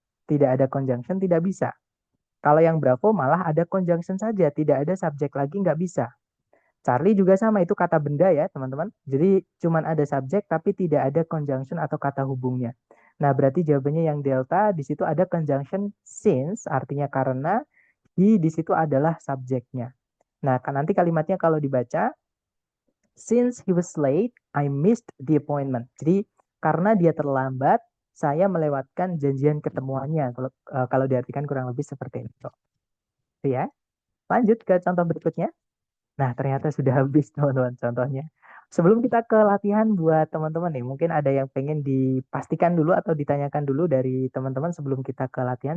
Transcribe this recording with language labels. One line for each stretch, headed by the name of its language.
Indonesian: Tidak ada conjunction, tidak bisa. Kalau yang Bravo malah ada conjunction saja, tidak ada subjek lagi, nggak bisa. Charlie juga sama, itu kata benda ya, teman-teman. Jadi cuman ada subjek tapi tidak ada conjunction atau kata hubungnya. Nah, berarti jawabannya yang delta di situ ada conjunction since, artinya karena, he di situ adalah subjeknya. Nah, kan nanti kalimatnya kalau dibaca,
English: since he was late, I missed the appointment.
Indonesian: Jadi karena dia terlambat, saya melewatkan janjian ketemuannya. Kalau diartikan kurang lebih seperti itu. Itu ya. Lanjut ke contoh berikutnya. Nah, ternyata sudah habis teman-teman contohnya. Sebelum kita ke latihan buat teman-teman nih, mungkin ada yang pengen dipastikan dulu atau ditanyakan dulu dari teman-teman sebelum kita ke latihan.